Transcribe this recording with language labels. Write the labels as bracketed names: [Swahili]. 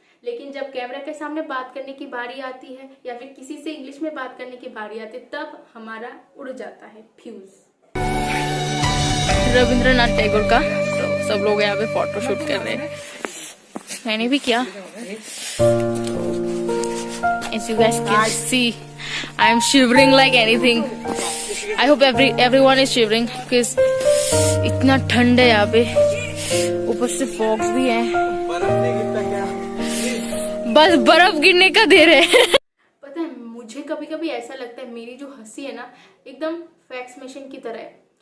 [Hindi] लेकिन जब कैमरा के सामने बात करने की बारी आती है या फिर किसी से इंग्लिश में बात करने की बारी आती है तब हमारा उड़ जाता है फ्यूज। रविंद्रनाथ टैगोर का तो सब लोग यहाँ पे फोटो शूट कर रहे हैं, मैंने भी किया। [English] As you guys can see, I am shivering like anything. I hope everyone is shivering because [Hindi] इतना ठंड है यहाँ पे, ऊपर से फॉग्स भी है, बस बर्फ गिरने का देर है। पता है मुझे कभी कभी ऐसा लगता है मेरी जो हंसी है ना एकदम फैक्स मशीन की तरह है।